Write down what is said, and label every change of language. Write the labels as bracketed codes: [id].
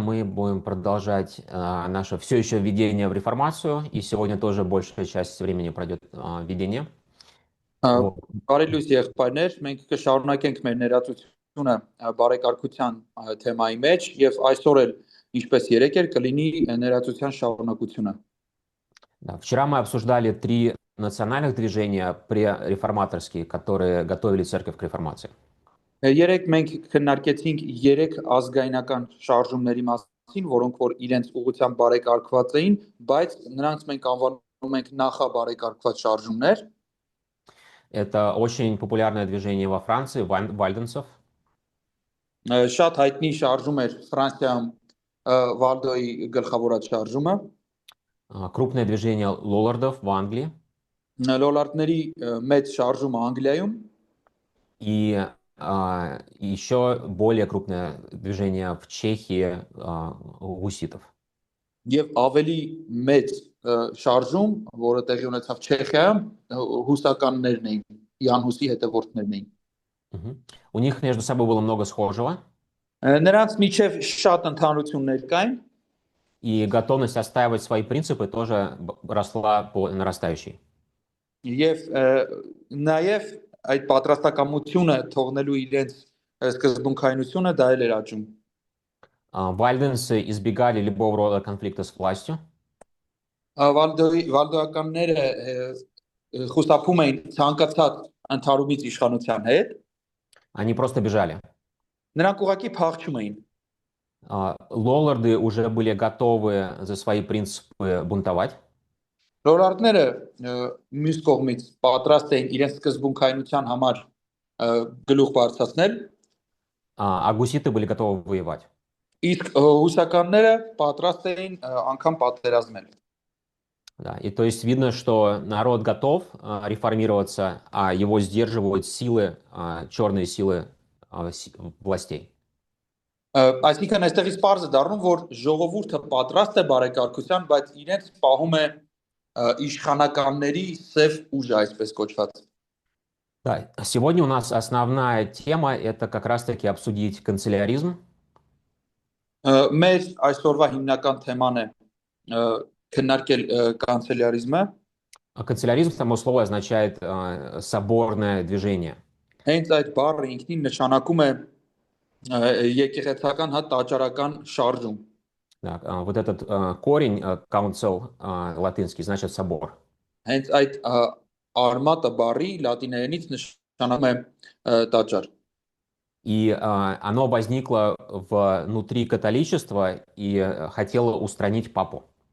[ru] Мы будем продолжать наше все еще введение в реформацию. И сегодня тоже большая часть времени пройдет введение. Вот. [hy] Բարի լույս եղբայրներ, մենք կշարունակենք մեր ներածությունը բարեկարգության թեմայի մեջ եւ այսօր էլ ինչպես երեք էր կլինի ներածության շարունակությունը։ [ru] Да, вчера мы обсуждали 3 национальных движения пререформаторские, которые готовили церковь к реформации. [hy] Երեք մենք քննարկեցինք 3 ազգայնական շարժումների մասին, որոնք որ իրենց ուղղությամբ բարեկարգված էին, բայց նրանց մենք անվանում ենք նախաբարեկարգված շարժումներ։ [ru] Это очень популярное движение во Франции, вальденцев. [hy] Շատ հայտնի շարժում էր Ֆրանսիայում Վալդոյի գլխավորած շարժումը։ [ru] Крупное движение лоллардов в Англии. [hy] Լոլարդների մեծ շարժումը Անգլիայում։ [ru] И еще более крупное движение в Чехии гуситов. [hy] Եվ ավելի մեծ շարժում, որը տեղի ունեցավ Չեխիայում, հուսականներն էին, Իան Հուսի հետևորդներն էին։ [ru] У них между собой было много схожего. [hy] Նրանց միջև շատ ընդհանրություններ կային։ [ru] И готовность отстаивать свои принципы тоже росла по нарастающей. [hy] Եվ նաև այդ պատրաստակամությունը թողնելու իրենց սկզբունքայնությունը դա էլ էր աճում։ [ru] Вальденцы избегали любого рода конфликта с властью. [hy] Վալդոյականները խուսափում էին ցանկացած ընդհարումից իշխանության հետ։ [ru] Они просто бежали. [hy] Նրանք ուղղակի փախչում էին։ [ru] Лолларды уже были готовы за свои принципы бунтовать. [hy] Լոլարդները մյուս կողմից պատրաստ էին իրենց սկզբունքայնության համար գլուխ բարձրացնել, [ru] а гуситы были готовы воевать. [hy] Իսկ հուսականները պատրաստ էին անգամ պատերազմել։ [ru] Да, и то есть видно, что народ готов реформироваться, а его сдерживают силы, черные силы властей. [hy] Այսինքն այստեղից պարզ է դառնում, որ ժողովուրդը պատրաստ է բարեկարգության, բայց իրենց պահում է իշխանականների սև ուժը, այսպես կոչված։ [ru] Да, сегодня у нас основная тема это как раз-таки обсудить канцеляризм. [hy] Մեր այսօրվա հիմնական թեման է քննարկել կանցելյարիզմը։ [ru] Канцеляризм само слово означает соборное движение. [hy] Հենց այդ բառը ինքնին նշանակում է եկեղեցական հա տաճարական շարժում։ [ru] Да, вот этот корень council латинский значит собор. [hy] Հենց այդ արմատը բառի լատիներենից նշանակում է տաճար։ [ru] И оно возникло внутри католичества и хотело устранить папу.